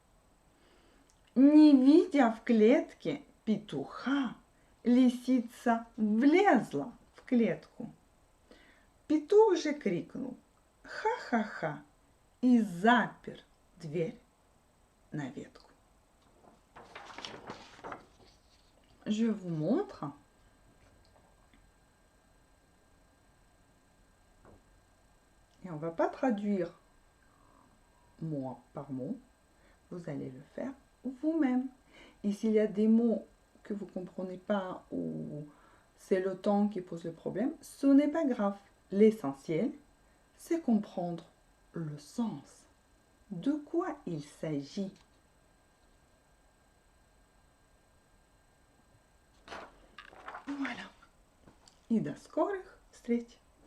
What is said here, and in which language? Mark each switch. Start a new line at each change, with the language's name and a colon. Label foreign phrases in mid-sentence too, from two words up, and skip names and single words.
Russian: Не видя в клетке петуха, лисица влезла в клетку. Петух же крикнул «Ха-ха-ха!» и запер дверь на ветку.
French: Je vous montre. Et on ne va pas traduire mot par mot. Vous allez le faire vous-même. Et s'il y a des mots que vous ne comprenez pas ou c'est le temps qui pose le problème, ce n'est pas grave. L'essentiel, c'est comprendre le sens. De quoi il s'agit? Voilà.
Russian: И до скорых встреч!